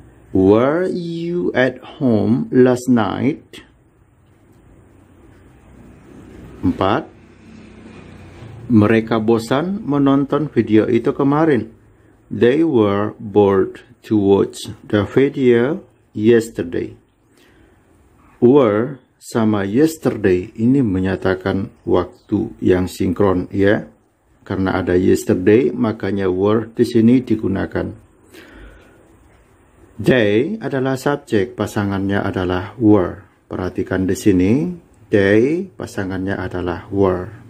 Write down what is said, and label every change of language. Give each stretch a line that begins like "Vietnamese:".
English: Were you at home last night?
Indonesian: 4. Mereka bosan menonton video itu kemarin.
English: They were bored to watch the video yesterday.
Indonesian: Were sama yesterday ini menyatakan waktu yang sinkron, ya. Karena ada yesterday, makanya were di sini digunakan. They adalah subjek, pasangannya adalah were. Perhatikan di sini, they pasangannya adalah were.